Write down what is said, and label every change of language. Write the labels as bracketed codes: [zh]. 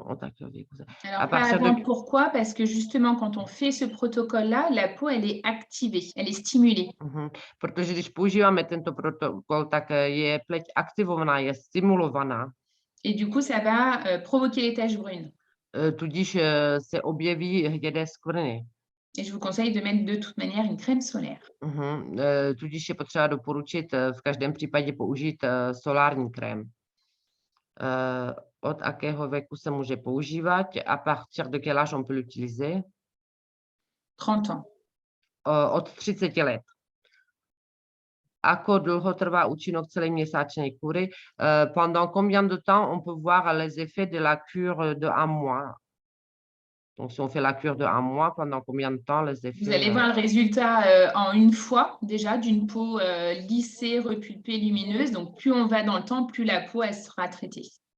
[fr] Alors, pas avant, pourquoi? Parce que justement, quand on fait ce protocole-là, la peau, elle est activée, elle est stimulée. [cs] Protože když používáme tento protokol, tak je pleť aktivovaná, je stimulovaná. [fr] Et du coup, ça va provoquer les taches brunes. [cs] Tudíž se objeví hnědé skvrny. [fr] Et je vous conseille de mettre de toute manière une crème solaire. [cs] Tudíž je potřeba doporučit v každém případě použít solární krém. [sk] Od akého věku se může používat? [fr] À partir de quel âge on peut l'utiliser? 30 ans. [cs] Od 30 let. [sk] Ako dlouho trvá účinok celé měsíčné kury? [fr] Pendant combien de temps on peut voir les effets de la cure de 1 mois? Donc, si on fait la cure de 1 mois, pendant combien de temps les effets? Vous allez voir le résultat en une fois, déjà, d'une peau lissée, repulpée, lumineuse. Donc, plus on va dans le temps, plus la peau, elle sera traitée.